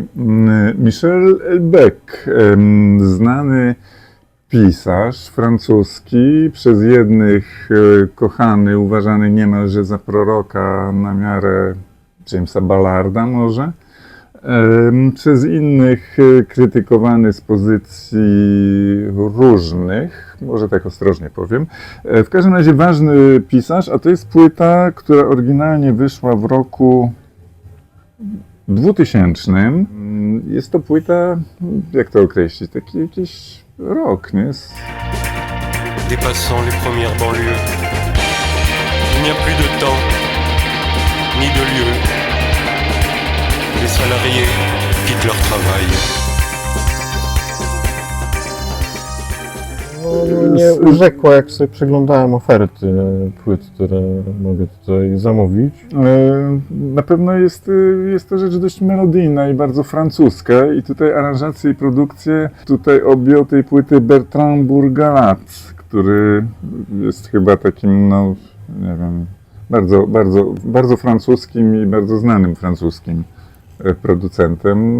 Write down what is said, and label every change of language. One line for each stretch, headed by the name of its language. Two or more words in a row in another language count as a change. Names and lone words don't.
Polish: Michel Houellebecq, znany pisarz francuski, przez jednych kochany, uważany niemalże za proroka na miarę Jamesa Ballarda może, przez innych krytykowany z pozycji różnych, może tak ostrożnie powiem. W każdym razie ważny pisarz, a to jest płyta, która oryginalnie wyszła w roku 2000. Jest to płyta, jak to określić, taki jakiś rock, nie?
French: Dépassant les premières banlieues Il n'y a plus de temps Ni de lieu Les salariés quittent leur travail
Polish: No, mnie urzekła, jak sobie przeglądałem oferty płyt, które mogę tutaj zamówić. Na pewno jest to rzecz dość melodyjna i bardzo francuska i tutaj aranżację i produkcję tutaj objął tej płyty Bertrand Bourgalat, który jest chyba takim, no nie wiem, bardzo francuskim i bardzo znanym francuskim producentem.